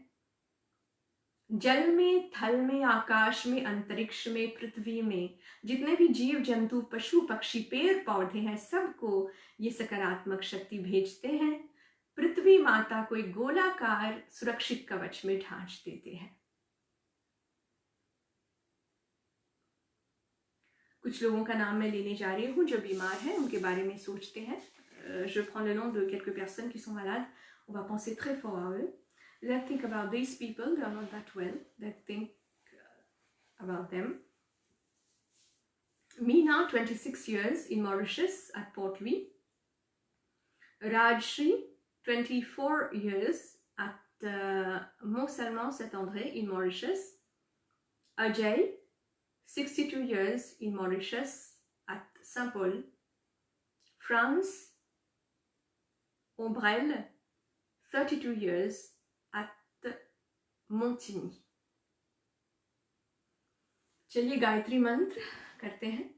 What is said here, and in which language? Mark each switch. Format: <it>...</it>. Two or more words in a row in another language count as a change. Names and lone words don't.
<hi>जल में, थल में, आकाश में, अंतरिक्ष में, पृथ्वी में जितने भी जीव जंतु, पशु पक्षी, पेड़ पौधे हैं, सबको ये सकारात्मक शक्ति भेजते हैं। पृथ्वी माता को एक गोलाकार सुरक्षित कवच में ढांच देते हैं। कुछ लोगों का नाम मैं लेने जा रही हूँ जो बीमार हैं, उनके बारे में सोचते हैं।</hi> <fr>Je prends le nom de quelques personnes qui sont malades. On va penser très fort à eux.</fr> <en>Let's think about these people. They are not that well. Let's think about them. Mina, 26 years in Mauritius at Port Louis. Rajshri, 24 years at Mont-Salmon-Saint-André in Mauritius. Ajay, 62 years in Mauritius at Saint-Paul. France, Ombrelle, 32 years at Montigny.</en> <hi>चलिए गायत्री मंत्र करते हैं।</hi>